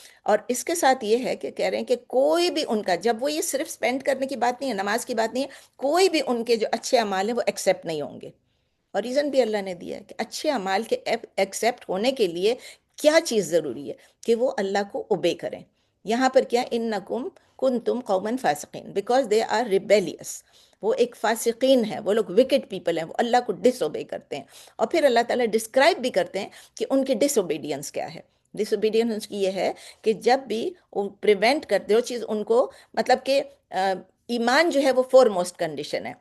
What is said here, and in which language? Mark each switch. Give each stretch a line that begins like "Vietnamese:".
Urdu: اور اس کے ساتھ یہ ہے کہ کہہ رہے ہیں کہ کوئی بھی ان کا، جب وہ یہ صرف سپینڈ کرنے کی بات نہیں ہے، نماز کی بات نہیں ہے، کوئی بھی ان کے جو اچھے اعمال ہیں وہ ایکسیپٹ نہیں ہوں گے. اور ریزن بھی اللہ نے دیا ہے کہ اچھے اعمال کے ایکسیپٹ ہونے کے لیے کیا چیز ضروری ہے، کہ وہ اللہ کو اوبے کریں. یہاں پر کیا،
Arabic: انکم کنتم قوما فاسقین،
English: Because they are rebellious.
Urdu: وہ ایک فاسقین ہے، وہ لوگ وکٹ پیپل ہیں، وہ اللہ کو ڈس اوبے کرتے ہیں. اور پھر اللہ تعالیٰ ڈسکرائب بھی کرتے ہیں کہ ان کی ڈس اوبیڈینس کیا ہے. ڈس اوبیڈینس کی یہ ہے کہ جب بھی وہ پریونٹ کرتے ہو چیز ان کو، مطلب کہ ایمان جو ہے وہ فور موسٹ کنڈیشن ہے.